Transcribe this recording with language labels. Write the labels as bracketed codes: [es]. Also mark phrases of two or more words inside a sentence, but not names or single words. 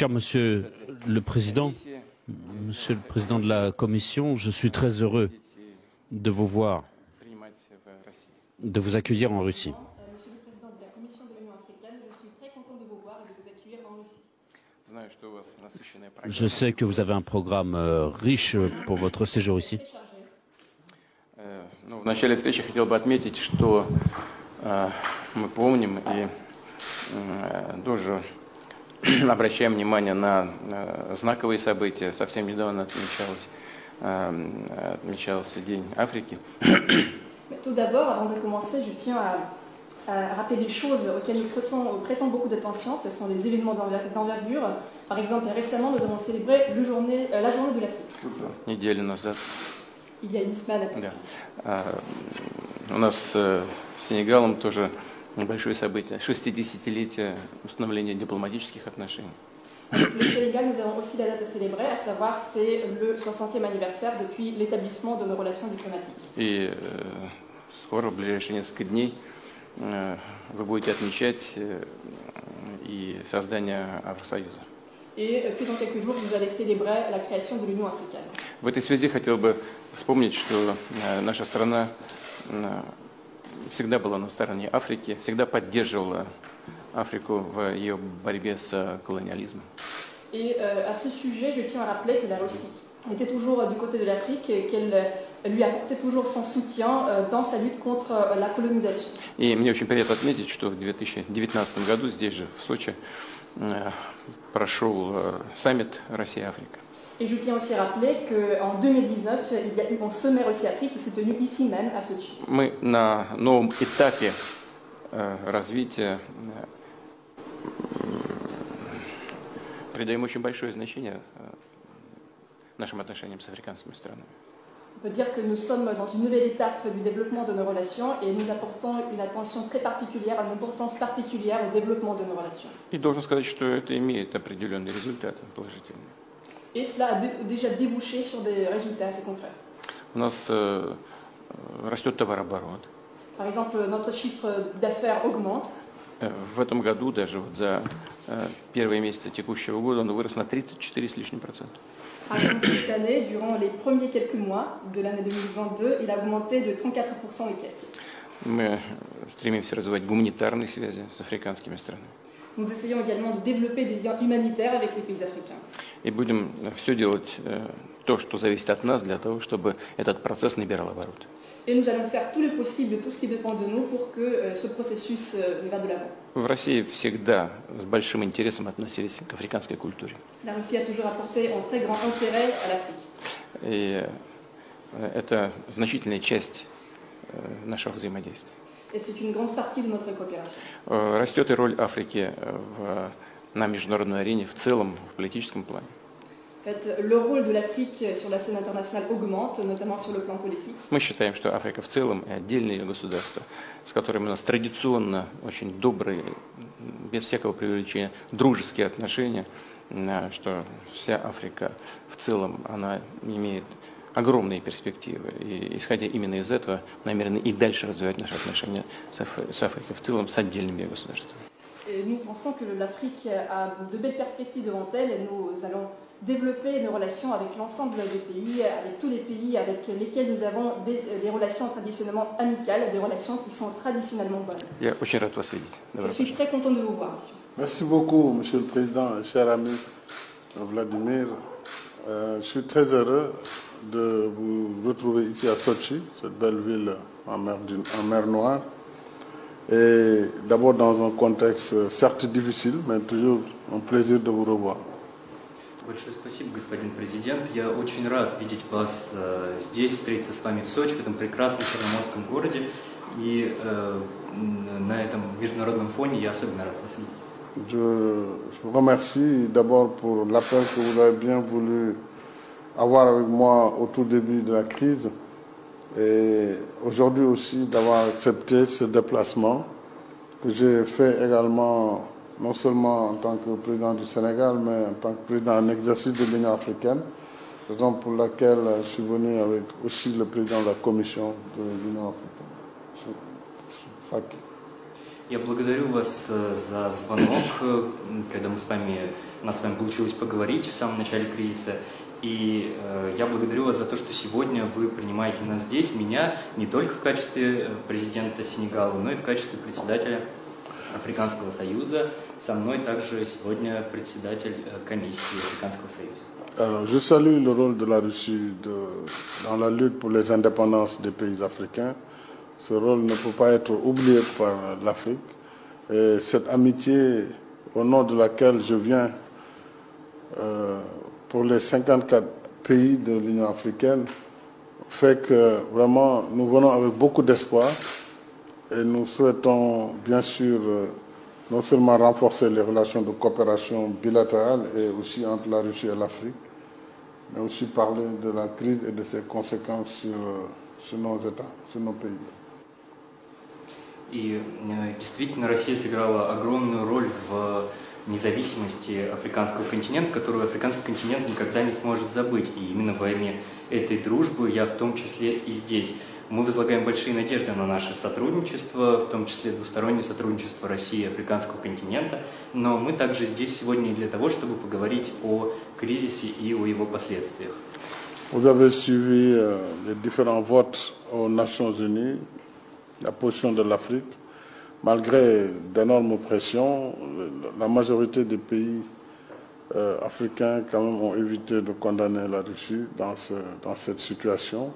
[fr] Cher Monsieur le Président de la Commission, je suis très heureux de vous voir, de vous accueillir en Russie. Monsieur le Président de la Commission de l'Union africaine, je suis très content de vous voir et de vous accueillir en Russie. Je sais que vous avez un programme riche pour votre séjour ici. [ru] В начале встречи хотел бы отметить, что мы помним и тоже обращаем внимание на знаковые события. Совсем недавно отмечался День Африки. [fr] Tout d'abord, avant de commencer, je tiens à rappeler des choses auxquelles nous prêtons beaucoup d'attention. Ce sont des événements d'envergure. Par exemple, récemment, nous avons célébré la journée de l'Afrique. [ru] Неделю назад. [fr] Il y a une semaine. [ru] Да. У нас с Сенегалом тоже большое событие. 60-летие установления дипломатических отношений. [fr] Le Sénégal, nous avons aussi la date à célébrer, à savoir c'est le 60e anniversaire depuis l'étaблissement de nos relations diplomatiques. [ru] И скоро, в ближайшие несколько дней, вы будете отмечать и создание Евросоюза. [fr] Et puis dans quelques jours, vous allez célébrer la création de l'Union africaine. [ru] В этой связи хотел бы вспомнить, что наша страна всегда была на стороне Африки, всегда поддерживала Африку в ее борьбе с колониализмом. [fr] Et à ce sujet, je tiens à rappeler que la Russie était toujours du côté de l'Afrique et qu'elle lui apportait toujours son soutien dans sa lutte contre la colonisation. [ru] И мне очень приятно отметить, что в 2019 году здесь же, в Сочи, прошел саммит Россия-Африка. [fr] Et je tiens aussi à rappeler qu'en 2019, il y a eu un sommet Russie-Afrique qui s'est tenu ici même, à Sochi. [ru] Мы на новом этапе развития придаем очень большое значение нашим отношениям с африканскими странами. [fr] On peut dire que nous sommes dans une nouvelle étape du développement de nos relations et nous apportons une attention très particulière, une importance particulière au développement de nos relations. [ru] И должен сказать, что это имеет определенные результаты положительные. [fr] Et cela a déjà débouché sur des résultats assez concrets. [ru] У нас растет товарооборот. [fr] Par exemple, notre chiffre d'affaires augmente. [ru] В этом году даже вот за первые месяцы текущего года он вырос на 34 с лишним процента. [fr] Par exemple, cette année, durant les premiers quelques mois de l'année 2022, il a augmenté de 34% et quelques. [ru] Мы стремимся развивать гуманитарные связи с африканскими странами. [fr] Nous essayons également de développer des liens humanitaires avec les pays africains. [ru] И будем все делать то, что зависит от нас, для того, чтобы этот процесс набирал обороты. [fr] Et nous allons faire tout le possible, tout ce qui dépend de nous pour que ce processus va de l'avant. [ru] В России всегда с большим интересом относились к африканской культуре. [fr] La Russie a toujours apporté un très grand intérêt à l'Afrique. [ru] И это значительная часть нашего взаимодействия. [fr] Et c'est une grande partie de notre coopération. [ru] Растет и роль Африки на международной арене в целом, в политическом плане. [fr] En fait, le rôle de l'Afrique sur la scène internationale augmente, notamment sur le plan politique. [ru] Мы считаем, что Африка в целом и отдельные государства, с которыми у нас традиционно очень добрые, без всякого преувеличения, дружеские отношения, что вся Африка в целом, она имеет огромные перспективы. И исходя именно из этого, намерены и дальше развивать наши отношения с Африкой в целом, с отдельными государствами. [fr] Et nous pensons que l'Afrique a de belles perspectives devant elle et nous allons développer nos relations avec l'ensemble des pays, avec tous les pays avec lesquels nous avons des relations traditionnellement amicales, des relations qui sont traditionnellement bonnes. [ru] Я очень рад вас видеть. [fr] Je suis très content de vous voir, monsieur. Merci beaucoup, Monsieur le Président, cher ami Vladimir. Je suis très heureux de vous retrouver ici à Sochi, cette belle ville en mer Noire. Et d'abord dans un contexte certes difficile, mais toujours un plaisir de vous revoir. [ru] Большое спасибо, господин президент. Я очень рад видеть вас здесь, встретиться с вами в Сочи, в этом прекрасном черноморском городе. И на этом международном фоне я особенно рад вас видеть. [fr] Je vous remercie d'abord pour l'appel que vous avez bien voulu avoir avec moi au tout début de la crise. Et aujourd'hui aussi d'avoir accepté ce déplacement que j'ai fait également non seulement en tant que président du Sénégal, mais en tant que président en exercice de l'Union africaine, raison pour laquelle je suis venu avec aussi le président de la commission de l'Union africaine. [ru] Я благодарю вас за звонок, когда у нас с вами получилось поговорить в самом начале кризиса. И я благодарю вас за то, что сегодня вы принимаете нас здесь, меня, не только в качестве президента Сенегала, но и в качестве председателя Африканского Союза. Со мной также сегодня председатель комиссии Африканского Союза. [fr] Alors, je salue le rôle de la Russie dans la lutte pour les indépendances des pays africains. Ce rôle ne peut pas être oublié par l'Afrique. Et cette amitié, au nom de laquelle je viens pour les 54 pays de l'Union africaine, fait que vraiment nous venons avec beaucoup d'espoir et nous souhaitons bien sûr non seulement renforcer les relations de coopération bilatérale et aussi entre la Russie et l'Afrique, mais aussi parler de la crise et de ses conséquences sur nos États, sur nos pays. [ru] И действительно Россия сыграла огромную роль в независимости африканского континента, которую африканский континент никогда не сможет забыть. И именно во имя этой дружбы я в том числе и здесь. Мы возлагаем большие надежды на наше сотрудничество, в том числе двустороннее сотрудничество России и африканского континента, но мы также здесь сегодня и для того, чтобы поговорить о кризисе и о его последствиях. [fr] Vous avez suivi les différents votes aux Nations Unies, la position de l'Afrique. Malgré d'énormes pressions, la majorité des pays africains quand même ont évité de condamner la Russie dans cette situation.